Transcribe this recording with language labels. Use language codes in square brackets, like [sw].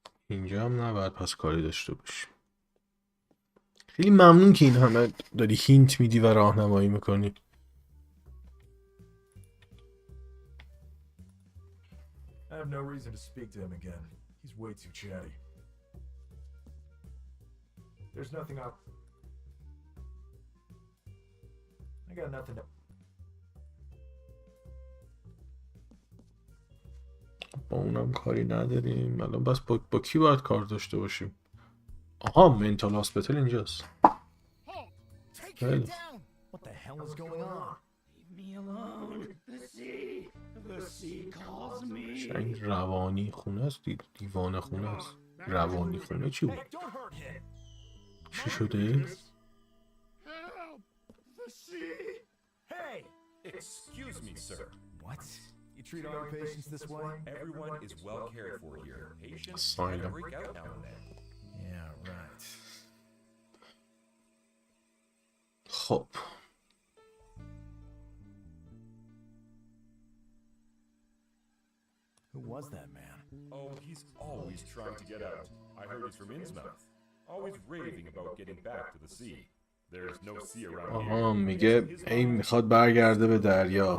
[fa] اینجا هم نباید پس کاری داشته باشیم. خیلی ممنون که این همه داری هینت میدی و راهنمایی میکنی. [en] I have no reason to speak to him again. He's way too chatty. There's nothing up. I got nothing to. [fa] با اونم کاری نداریم. الان بس با کی باید کار داشته باشیم؟ آها، منتال هاسپیتال اینجاست. خیلی. [en] What the hell is going on? Leave me alone. The sea calls me. [fa] شاید روانی خونه است. دیوانه خونه است. روانی خونه چی بود؟ چی شده؟ [en] Help! The sea! Hey! Excuse me, sir. What? You treat all your patients this way? Everyone is well cared for here. Patients Asylum. can break out now and then. Yeah, right. [fa] خب. [en] Who was that man? Oh, he's always trying to get out. I heard he's from Innsmouth. Always raving about getting back to the sea. There's no sea around here. [fa] آها، میگه این میخواد برگرده به دریا.